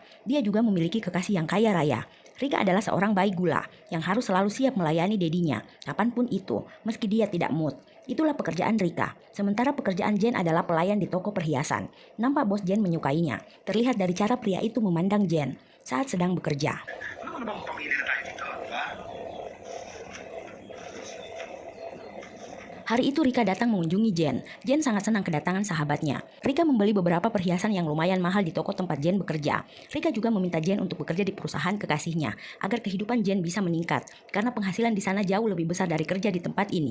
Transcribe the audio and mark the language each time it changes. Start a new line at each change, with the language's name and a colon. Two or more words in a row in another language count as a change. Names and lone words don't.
Indonesian: Dia juga memiliki kekasih yang kaya raya. Rika adalah seorang bayi gula yang harus selalu siap melayani dedinya, kapanpun itu, meski dia tidak mood. Itulah pekerjaan Rika. Sementara pekerjaan Jen adalah pelayan di toko perhiasan. Nampak bos Jen menyukainya. Terlihat dari cara pria itu memandang Jen saat sedang bekerja.
Filipino: Ano namang pamilya na tayo dito, ha?
Indonesian: Hari itu Rika datang mengunjungi Jen. Jen sangat senang kedatangan sahabatnya. Rika membeli beberapa perhiasan yang lumayan mahal di toko tempat Jen bekerja. Rika juga meminta Jen untuk bekerja di perusahaan kekasihnya agar kehidupan Jen bisa meningkat karena penghasilan di sana jauh lebih besar dari kerja di tempat ini.